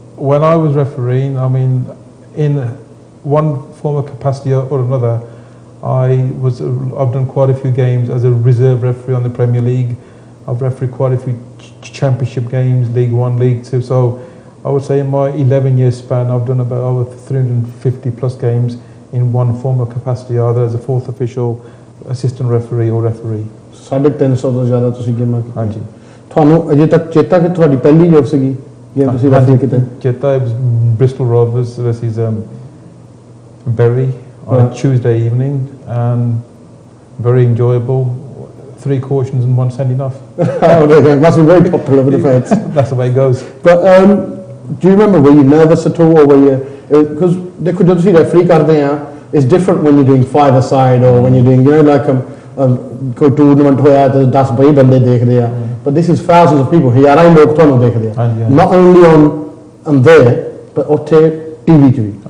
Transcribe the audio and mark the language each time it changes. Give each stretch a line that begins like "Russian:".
English: When I was refereeing, I mean, in one form of capacity or another, I've done quite a few games as a reserve referee on the Premier League. I've refereed quite a few championship games, League 1, League 2. So I would say in my 11-year span, I've done about over 350 plus games in one form of capacity, either as a fourth official, assistant referee or referee.
Punjabi: 350 ਤੋਂ ਜ਼ਿਆਦਾ ਤੁਸੀਂ ਗੇਮਾਂ ਕੀਤੀਆਂ। ਹਾਂਜੀ। ਤੁਹਾਨੂੰ ਅਜੇ ਤੱਕ ਚੇਤਾ ਕਿ ਤੁਹਾਡੀ ਪਹਿਲੀ ਜੋਬ ਸੀਗੀ ਗੇਮ ਤੁਸੀਂ ਰੈਫਰੀ ਕੀਤੇ? ਚੇਤਾ
English: it was Bristol Rovers versus Bury on a Tuesday evening, and very enjoyable. 3 cautions and 1 sending off. Oh, it must be very popular with the fans. That's the way it goes. But do you remember, were you nervous at all, or were you, because
Punjabi: देखो जब ਤੁਸੀਂ
English: referee
Punjabi: ਕਰਦੇ ਆ,
English: it's different when you're doing five-a-side or when you're doing, you know, like
Punjabi: ਕੋਈ
English: tournament
Punjabi: ਹੋਇਆ ਤੇ 10-20 ਬੰਦੇ ਦੇਖਦੇ ਆ,
English: but this is thousands of people,
Punjabi: ਹਜ਼ਾਰਾਂ ਹੀ ਲੋਕ ਤੁਹਾਨੂੰ ਦੇਖਦੇ ਆ,
English: not only on there but
Punjabi: ਉੱਥੇ TV ਚ ਵੀ।